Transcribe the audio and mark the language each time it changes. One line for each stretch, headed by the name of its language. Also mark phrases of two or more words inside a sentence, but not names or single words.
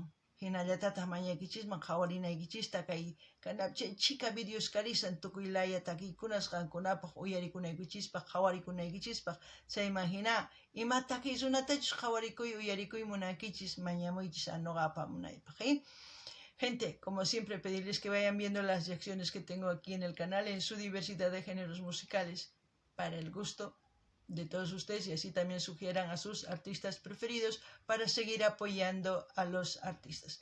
Quechua: Hinallatataq mañaykichisman qhawarinaykichista kay chay chika videos karisan tukuylaya takiykunas qankunapaq uyarikunaykichispaq, qhawarikunaykichispa. Chayman hina ima takiy runatachus qhawarikuy uyarikuy munankichis mañamuychis noqapa munaypaq.
Spanish: Gente, como siempre, pedirles que vayan viendo las reacciones que tengo aquí en el canal en su diversidad de géneros musicales, para el gusto de todos ustedes, y así también sugieran a sus artistas preferidos para seguir apoyando a los artistas.